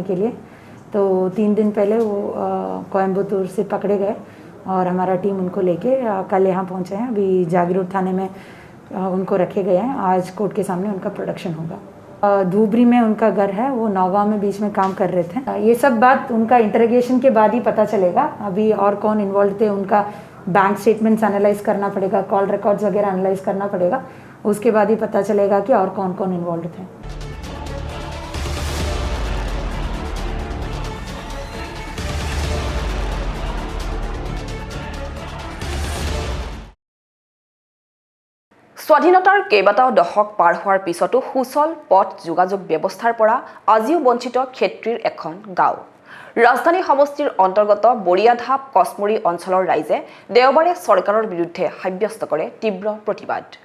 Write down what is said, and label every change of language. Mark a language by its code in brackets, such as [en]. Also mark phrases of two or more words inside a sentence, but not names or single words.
[hi] के लिए तो 3 दिन पहले वो कोयम्बतूर से पकड़े गए और हमारा टीम उनको लेके कल यहाँ पहुँचे हैं अभी जागीरोड थाने में उनको रखे गए हैं आज कोर्ट के सामने उनका प्रोडक्शन होगा धूबरी में उनका घर है वो नौवा में बीच में काम कर रहे थे ये सब बात उनका इंटरोगेशन के बाद ही पता चलेगा अभी और कौन इन्वॉल्व थे उनका [en] bank statements [hi] एनालाइज करना पड़ेगा [en] call records [hi] वगैरह एनालाइज करना पड़ेगा उसके बाद ही पता चलेगा कि और कौन कौन इन्वॉल्व थे [as] স্বাধীনতাৰ কেইবাটাও দশক পাৰ হোৱাৰ পিছতো সুচল পথ যোগাযোগ ব্যৱস্থাৰ পৰা আজিও বঞ্চিত ক্ষেত্ৰীৰ এখন গাঁও ৰাজধানী সমষ্টিৰ অন্তৰ্গত বৰিয়াধাপ কসমৰি অঞ্চলৰ ৰাইজে দেওবাৰে চৰকাৰৰ বিৰুদ্ধে সাব্যস্ত কৰে তীব্ৰ প্ৰতিবাদ